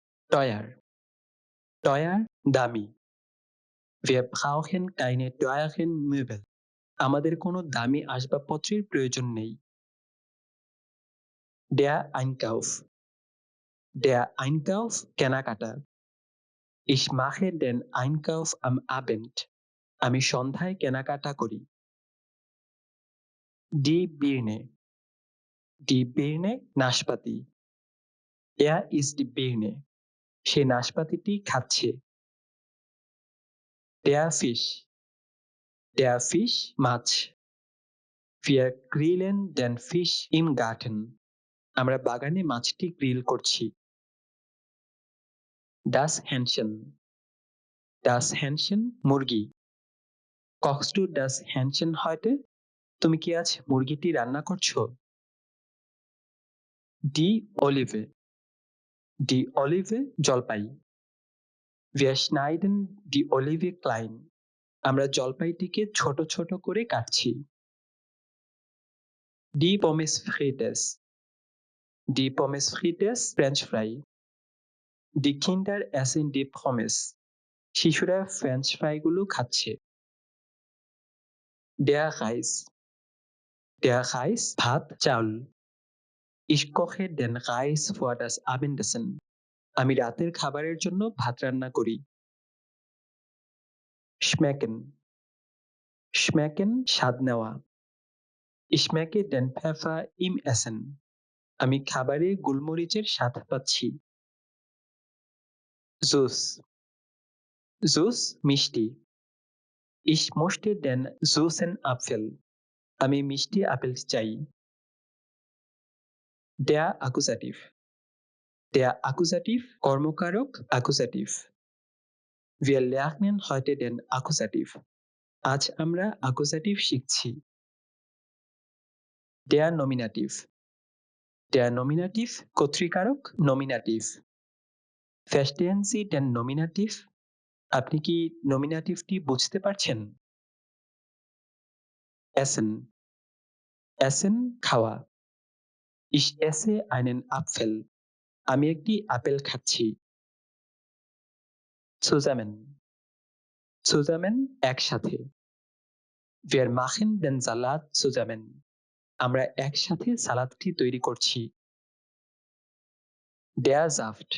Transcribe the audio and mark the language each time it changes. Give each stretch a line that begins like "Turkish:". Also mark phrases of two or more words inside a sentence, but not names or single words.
German: teuer. Teuer, দামি। Wir brauchen keine teuren Möbel.
Bangla: আমাদের কোনো দামি আসবাবপত্রের প্রয়োজন নেই।
German: Der Einkauf. Der Einkauf, কেনাকাটা। Ich mache den Einkauf am Abend.
Bangla: আমি সন্ধ্যায় কেনাকাটা করি।
German: Die Birne. Die Birne, নাশপাতি। Er isst die Birne.
Bangla: সে নাশপাতিটি খাচ্ছে।
German: Der Fisch. Der Fisch, মাছ। Wir grillen den Fisch im Garten.
Bangla: আমরা বাগানে মাছটি গ্রিল করছি।
German: Das Hähnchen. Das Hähnchen, মুরগি। Kochst du das Hähnchen heute?
Bangla: তুমি কি আজ মুরগিটি রান্না করছো?
German: Die Olive. Die Olive, জলপাই। Wir schneiden die Olive klein.
Bangla: আমরা জলপাইটিকে ছোট ছোট করে কাটছি।
German: Die Pommes frites. Die Pommes frites,
English: French fry.
German: Die Kinder essen die Pommes.
Bangla: শিশুরা ফ্রেঞ্চ ফ্রাইগুলো খাচ্ছে।
German: Der Reis. Der Reis,
Bangla: ভাত, চাল।
German: Ich koche den Reis für das Abendessen.
Bangla: আমি রাতের খাবারের জন্য ভাত রান্না করি। Schmecken.
German: Schmecken, স্বাদ নেওয়া। Ich schmecke den Pfeffer im Essen.
Bangla: আমি খাবারে গোলমরিচের স্বাদ পাচ্ছি।
English: Juice. Juice,
Bangla: মিষ্টি।
German: Ich möchte den süßen Apfel.
Bangla: আমি মিষ্টি আপেল চাই।
German: Der Akkusativ. Der Akkusativ, কর্মকারক, Akkusativ. Wir lernen heute den Akkusativ.
Bangla: আজ আমরা Akkusativ শিখছি। Der Nominativ.
German: Der Nominativ, কর্তৃকারক, Nominativ. Verstehen Sie den Nominativ?
Bangla: আপনি কি নমিনেটিভটি বুঝতে পারছেন?
German: Essen. Essen, খাওয়া। Ich esse einen Apfel.
Bangla: আমি একটি আপেল খাচ্ছি।
German: Zusammen. Zusammen, একসাথে। Wir machen den Salat zusammen.
Bangla: আমরা একসাথে সালাদটি তৈরি করছি।
German: Der Saft.